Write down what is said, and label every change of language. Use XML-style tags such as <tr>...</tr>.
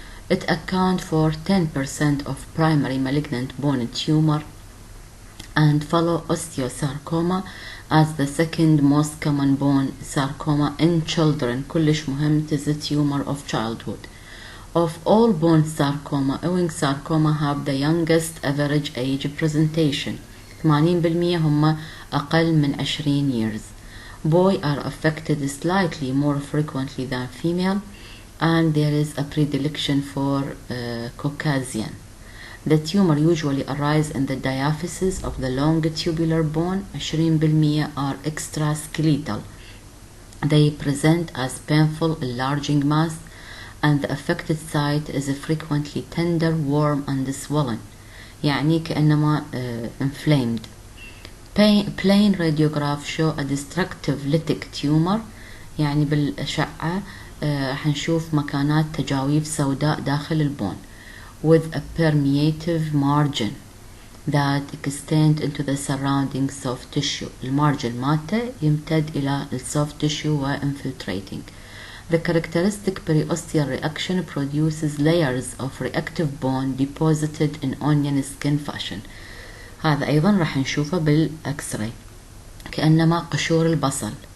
<en>It accounts for 10% of primary malignant bone tumor and follow osteosarcoma as the second most common bone sarcoma in children.</en> <ar>كلش مهم.</ar> <en>It is a tumor of childhood. Of all bone sarcoma, Ewing sarcoma have the youngest average age presentation.</en> <ar>80% هم أقل من 20 years.</ar> <en>Boys are affected slightly more frequently than female, and there is a predilection for Caucasian. The tumor usually arises in the diaphysis of the long tubular bone. 20% are extraskeletal. They present as painful enlarging mass, and the affected site is frequently tender, warm, and swollen.</en> <ar>يعني كأنما inflamed.</ar> <en>Plain radiograph show a destructive lytic tumor.</en> <ar>يعني بالأشعة حنشوف مكانات تجاويف سوداء داخل البون</ar> <en>with a permeative margin that extend into the surrounding soft tissue.</en> <ar>المارجن مالته يمتد إلى soft tissue و infiltrating.</ar> <en>The characteristic periosteal reaction produces layers of reactive bone deposited in onion skin fashion.</en> <ar>هذا أيضا راح نشوفه بالأكس-راي كأنما قشور البصل.</ar>